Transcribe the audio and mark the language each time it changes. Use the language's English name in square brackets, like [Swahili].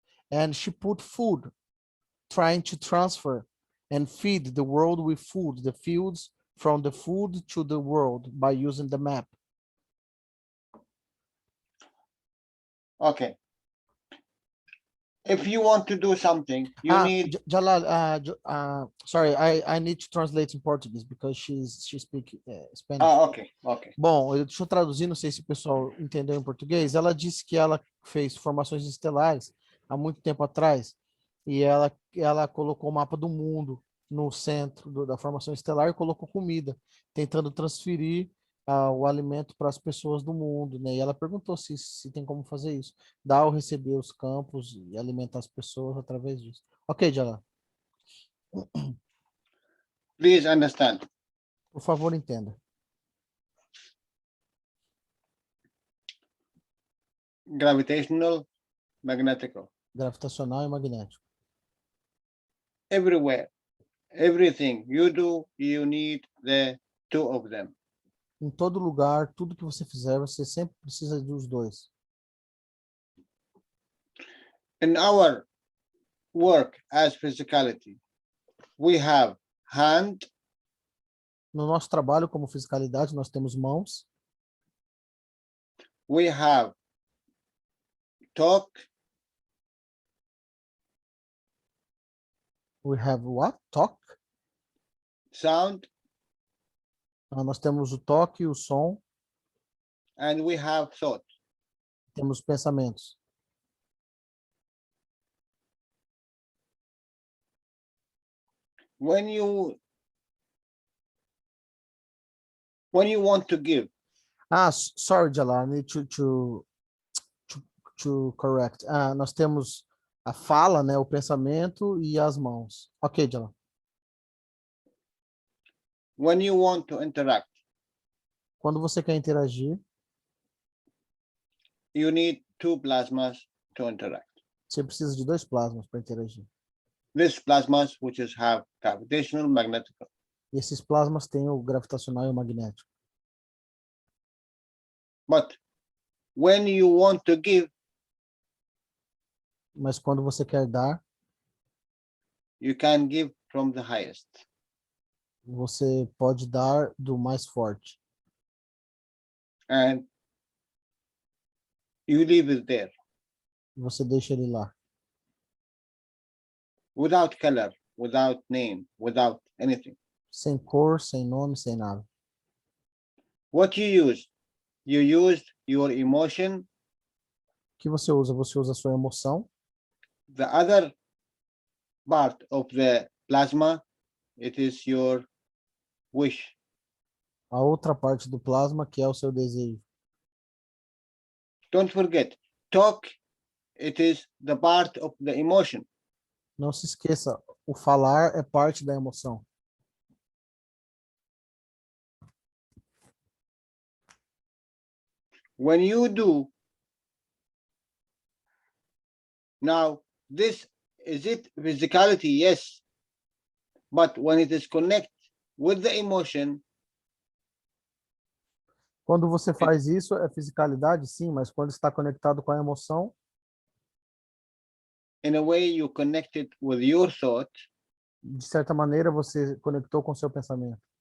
[English] And she put food, trying to transfer and feed the world with food, the fields from the food to the world by using the map. Okay. If you want to do something, you need. Jalal, sorry, I need to translate in Portuguese because she speaks Spanish. Okay, okay. [Portuguese] Bom, deixa eu traduzir, não sei se o pessoal entendeu em português. Ela disse que ela fez formações estelares há muito tempo atrás e ela colocou o mapa do mundo no centro da formação estelar e colocou comida, tentando transferir o alimento para as pessoas do mundo, né? E ela perguntou se tem como fazer isso, dar ou receber os campos e alimentar as pessoas através disso. Ok, Jala, [English] Please understand. [Portuguese] por favor, entenda. [English] Gravitational, magnetical. [Portuguese] Gravitacional e magnético. [English] Everywhere, everything you do, you need the two of them. [Portuguese] Em todo lugar, tudo que você fizer, você sempre precisa dos dois. [English] In our work as physicality, we have hand, [Portuguese] No nosso trabalho como fiscalidade, nós temos mãos, [English] we have talk, we have what? Talk. sound, [Portuguese] Nós temos o toque, o som, [English] and we have thought. [Portuguese] temos pensamentos. [English] When you want to give, Sorry, Jalal, I need to correct. [Portuguese] Nós temos a fala, né, o pensamento e as mãos. Ok, Jalal. [English] when you want to interact, [Portuguese] Quando você quer interagir, [English] you need two plasmas to interact. [Portuguese] você precisa de dois plasmas para interagir. [English] These plasmas, which is have gravitational, magnetical. [Portuguese] E esses plasmas têm o gravitacional e o magnético. [English] But when you want to give, [Portuguese] Mas quando você quer dar, [English] you can give from the highest. [Portuguese] você pode dar do mais forte. [English] And you leave it there [Portuguese] Você deixa ele lá. [English] without color, without name, without anything. [Portuguese] Sem cor, sem nome, sem nada. [English] What you use? You used your emotion. [Portuguese] O que você usa? Você usa a sua emoção. [English] The other part of the plasma, it is your wish. [Portuguese] A outra parte do plasma, que é o seu desejo. [English] Don't forget, talk, it is the part of the emotion. [Portuguese] Não se esqueça, o falar é parte da emoção. [English] When you do Now, this is it physicality, yes. But when it is connected with the emotion, [Portuguese] Quando você faz isso, é fisicalidade, sim, mas quando está conectado com a emoção, [English] in a way you connect it with your thought. [Portuguese] de certa maneira você conectou com o seu pensamento.